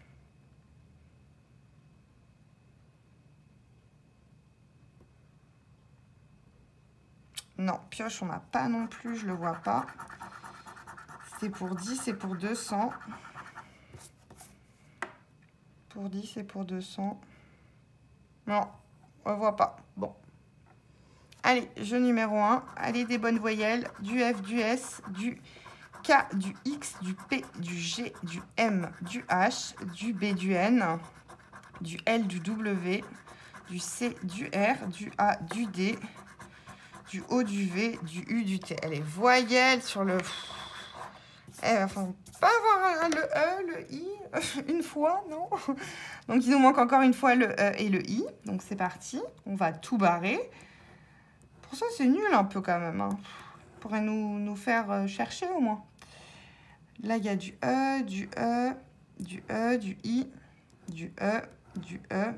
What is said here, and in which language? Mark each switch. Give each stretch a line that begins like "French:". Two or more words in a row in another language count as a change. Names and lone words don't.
French: Non, pioche, on n'a pas non plus, je le vois pas. C'est pour 10, c'est pour 200. Pour 10 et pour 200. Non, on ne voit pas. Bon. Allez, jeu numéro 1. Allez, des bonnes voyelles. Du F, du S, du K, du X, du P, du G, du M, du H, du B, du N, du L, du W, du C, du R, du A, du D, du O, du V, du U, du T. Allez, voyelles sur le... Eh ben, faut pas avoir le E, le I, une fois, non? Donc, il nous manque encore une fois le E et le I. Donc, c'est parti. On va tout barrer. Pour ça, c'est nul un peu quand même. Hein. Pourrait nous faire chercher au moins. Là, il y a du E, du E, du E, du I, du E, du E.